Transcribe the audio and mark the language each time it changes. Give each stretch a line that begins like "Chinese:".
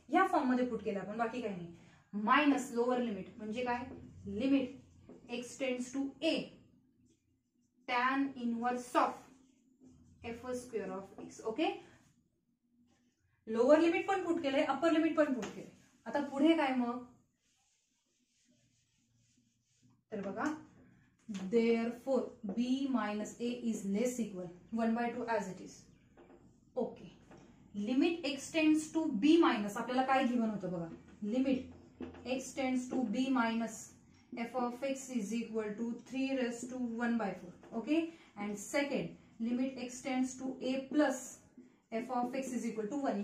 Marathi: या फॉर्म मध्ये पुट केलं आपण, बाकी काही नाही. मायनस लोअर लिमिट म्हणजे काय,
English: Limit x tends to a tan inverse of f square of x.
Marathi: Okay. Lower limit पण पुट केलंय, अप्पर लिमिट पण पुट केलंय. आता पुढे काय मग, तर बघा
English: therefore b minus a is less equal 1/2 as it is. Okay. Limit x tends to b minus
Marathi: आपल्याला काय गिवन होतं बघा,
English: Limit x tends to b minus f of x is equal to 3⁴. Okay. And second limit x tends to a plus f of x is equal to 1.